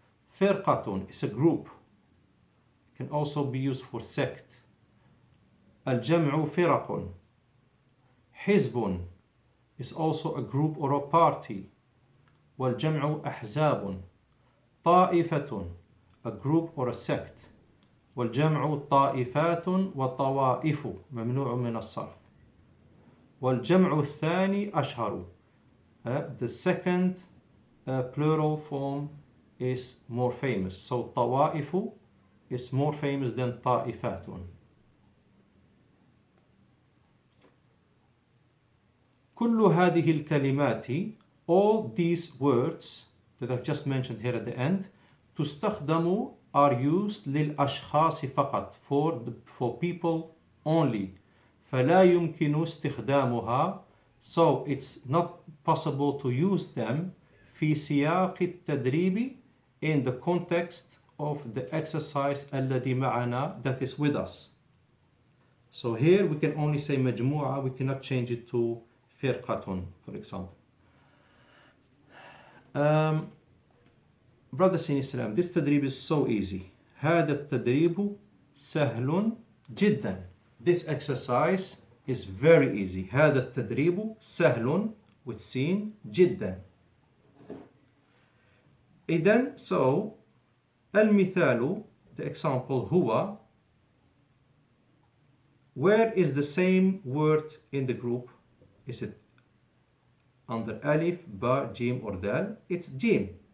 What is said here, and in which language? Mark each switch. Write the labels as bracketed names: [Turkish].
[English] فرقة is a group. It can also be used for sect. [Arabic] الجمع فرق. [English] حزب is also a group or a party. [Arabic] والجمع أحزاب. [English] طائفة, a group or a sect. [Arabic] والجمع طائفات وطوائف, ممنوع من الصرف. والجمع الثاني أشهر. [English] The second plural form is more famous. So طوائف is more famous than طائفات. [Arabic] كل هذه الكلمات, [English] all these words that I've just mentioned here at the end, [Arabic] تستخدم, [English] are used [Arabic] للأشخاص فقط, [English] for people only. [Arabic] فلا يمكن استخدامها, [English] so it's not possible to use them [Arabic] في سياق التدريب, [English] in the context of the exercise [Arabic] الذي معنا, [English] that is with us. So here we can only say مجموعة, we cannot change it to فرقة, for example. Brothers in Islam, this تدريب is so easy. [Arabic] هذا التدريب سهل جدا. [English] This exercise is very easy. [Arabic] هذا التدريب سهل [English] with sin [Arabic] جدا. إذن, [English] so المثال, the example [Arabic] هو, [English] where is the same word in the group? Is it under alif, ba, jim or dal? It's jim.